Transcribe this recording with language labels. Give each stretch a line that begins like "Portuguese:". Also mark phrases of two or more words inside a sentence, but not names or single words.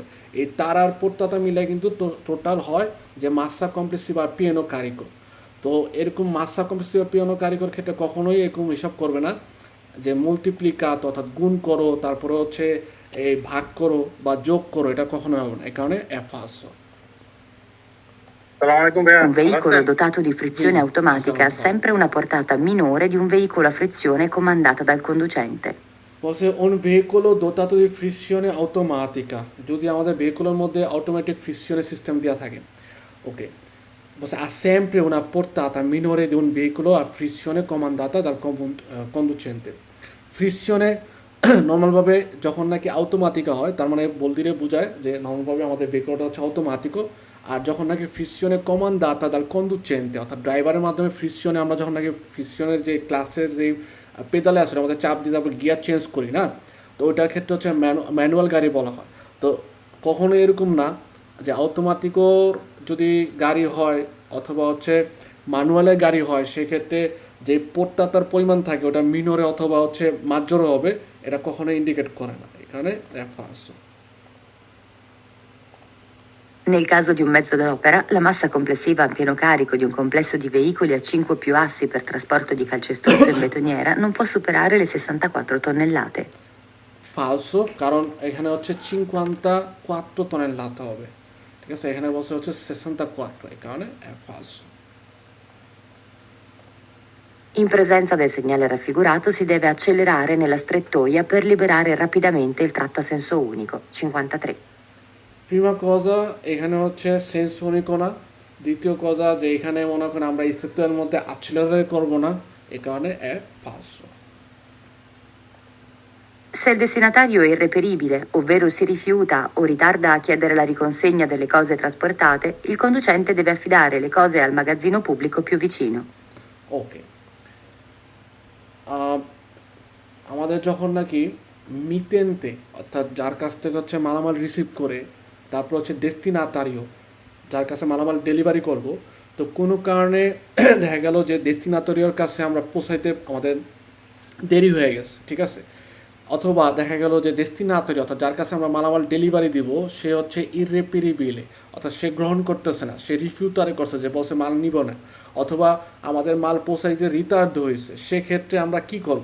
Bangla: এই তারার পড়তাতা মিলে কিন্তু টোটাল হয় যে
Italian: massa complessiva pieno carico.
Bangla: তো এরকম
Italian: massa complessiva pieno carico
Bangla: ক্ষেত্রে কখনোই এরকম হিসাব করবে না যে মাল্টিপ্লিকাত অর্থাৎ গুণ করো তারপরে হচ্ছে এই ভাগ করো বা যোগ করো, এটা কখনোই হবে না, এই কারণে এফাসো।
Arabic: سلام عليكم ভাইয়া,
Italian: Un
Bangla: ভালো
Italian: veicolo
Bangla: আছেন?
Italian: dotato di frizione Sì, sì, automatica ha siamo sempre una portata minore di un veicolo a frizione comandata dal conducente. বলছে un veicolo dotato di frizione automatica,
Bangla: যদি আমাদের ভেহিকুলের মধ্যে অটোমেটিক ফ্রিকশনের সিস্টেম দেওয়া থাকে। ওকে, বলছে
Italian: ha sempre una portata minore di un veicolo a frizione comandata dal conducente.
Bangla: ফ্রিকশনে নর্মালভাবে যখন নাকি অটোমাটিকা হয়, তার মানে বলতে বোঝায় যে নর্মালভাবে আমাদের ভেহিকুলটা হচ্ছে অটোমাটিকো, আর যখন নাকি ফ্রিকশনে
Italian: comandata dal conducente
Bangla: অর্থাৎ ড্রাইভারের মাধ্যমে ফ্রিকশনে আমরা যখন নাকি ফ্রিকশনের যে ক্লাসের যে পেদালে আসলে আমাদের চাপ দিয়ে তারপর গিয়ার চেঞ্জ করি না, তো ওইটার ক্ষেত্রে হচ্ছে ম্যানুয়াল গাড়ি বলা হয়। তো কখনো এরকম না যে অটোমেটিকর যদি গাড়ি হয় অথবা হচ্ছে ম্যানুয়ালের গাড়ি হয়, সেক্ষেত্রে যে পোর্টাতার পরিমাণ থাকে ওটা মিনরে অথবা হচ্ছে মাজ্জরে হবে, এটা কখনো ইন্ডিকেট করে না, এখানে ফার্স্ট।
Italian: Nel caso di un mezzo d'opera, la massa complessiva a pieno carico di un complesso di veicoli a 5 più assi per trasporto di calcestruzzo in betoniera non può superare le 64 tonnellate.
Bangla: ফালসো, কারণ এখানে হচ্ছে 54 tonnellate হবে, ঠিক আছে, এখানে বলছে হচ্ছে 64, এই কারণে ফালসো।
Italian: In presenza del segnale raffigurato si deve accelerare nella strettoia per liberare rapidamente il tratto a senso unico. 53. prima cosa
Bangla: এখানে হচ্ছে
Italian: senso unico
Bangla: না, দ্বিতীয় কজা যে এখানে মনে করেন আমরা স্থিতির মধ্যে অ্যাক্সিলারেট করবো না, এই কারণে ফালসো।
Italian: Se il destinatario è irreperibile, ovvero si rifiuta o ritarda a chiedere la riconsegna delle cose trasportate, il conducente deve affidare le cose al magazzino pubblico più vicino.
Bangla: ওকে, আমাদের যখন নাকি মিতেন্তে অর্থাৎ যার কাছ থেকে হচ্ছে মালামাল রিসিভ করে তারপর হচ্ছে ডেস্টিনাতারিও যার কাছে মালামাল ডেলিভারি করব, তো কোনো কারণে দেখা গেল যে ডেস্টিনাতারিওর কাছে আমরা পৌঁছাইতে আমাদের দেরি হয়ে গেছে, ঠিক আছে, অথবা দেখা গেল যে ডেস্টিনাতারিও অর্থাৎ যার কাছে আমরা মালামাল ডেলিভারি দিব সে হচ্ছে ইররেপিরিবিলে অর্থাৎ সে গ্রহণ করতেছে না, সে রিফিউটারে করছে যে বলছে মাল নিব না, অথবা আমাদের মাল পৌঁছাইতে রিটার্ড হয়েছে, সেক্ষেত্রে আমরা কি করব?